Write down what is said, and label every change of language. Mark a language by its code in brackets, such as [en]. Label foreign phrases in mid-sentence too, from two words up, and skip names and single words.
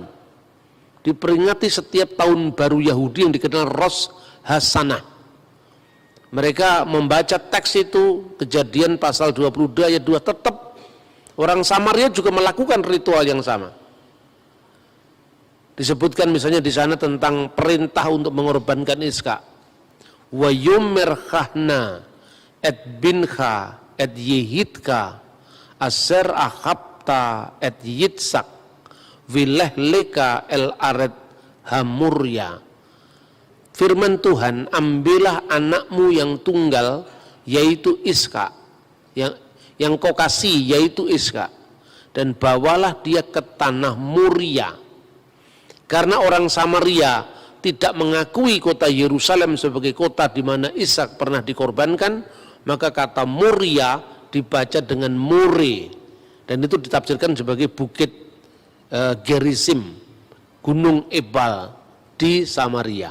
[id] Diperingati setiap tahun baru Yahudi yang dikenal Rosh Hashanah. Mereka membaca teks itu, Kejadian pasal 22 ayat 2, tetap orang Samaria juga melakukan ritual yang sama. Disebutkan misalnya di sana tentang perintah untuk mengorbankan Iskak. [he] ויאמר קח נא את בנך את יחידך אשר אהבת את יצחק ולך לך אל ארץ המריה. [id] Firman Tuhan, ambillah anakmu yang tunggal yaitu Iskak, yang kau kasih yaitu Iskak, dan bawalah dia ke tanah Muria. Karena orang Samaria tidak mengakui kota Yerusalem sebagai kota di mana Ishak pernah dikorbankan, maka kata Muria dibaca dengan More, dan itu ditafsirkan sebagai bukit Gerizim, Gunung Ebal di Samaria.